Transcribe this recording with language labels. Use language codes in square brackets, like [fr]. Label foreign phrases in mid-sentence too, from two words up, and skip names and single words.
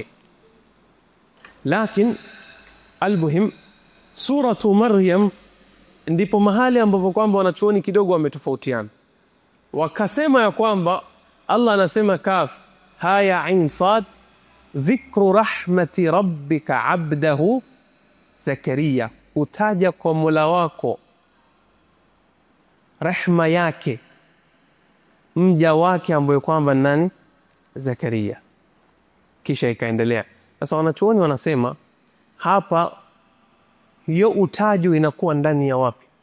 [sw] Lakini almuhim suratu Maryam ndipo mahali ambapo kwamba wanachuoni kidogo wametofautiana. Wakasema ya kwamba Allah anasema [ar] كاف ها يا عين صاد ذكر رحمت ربك عبده زكريا, [sw] utaja kwa Mola wako rehma yake mja wake ambaye kwamba nani? Zakariya. Kisha ikaendelea. Sasa wanachuoni wanasema hapa hiyo utajo inakuwa ndani ya wapi?